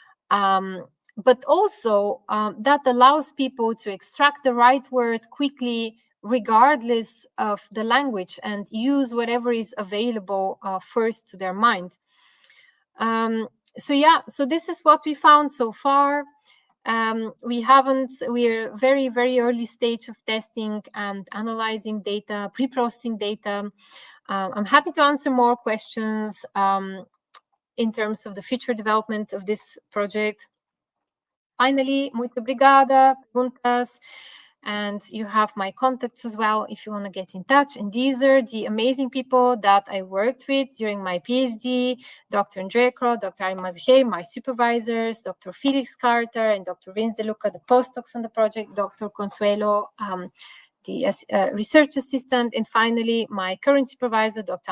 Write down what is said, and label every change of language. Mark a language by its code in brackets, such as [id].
[en] But also that allows people to extract the right word quickly, regardless of the language, and use whatever is available first to their mind. So this is what we found so far. we're very, very early stage of testing and analyzing data, pre-processing data. I'm happy to answer more questions in terms of the future development of this project. [pt] Finally, muito obrigada, perguntas. [en] And you have my contacts as well if you want to get in touch. And these are the amazing people that I worked with during my PhD, Dr. Andrea Crow, Dr. Ari Mazahir, my supervisors, Dr. Felix Carter, and Dr. Vince De Luca, the postdocs on the project, Dr. Consuelo, the research assistant, and finally, my current supervisor, Dr.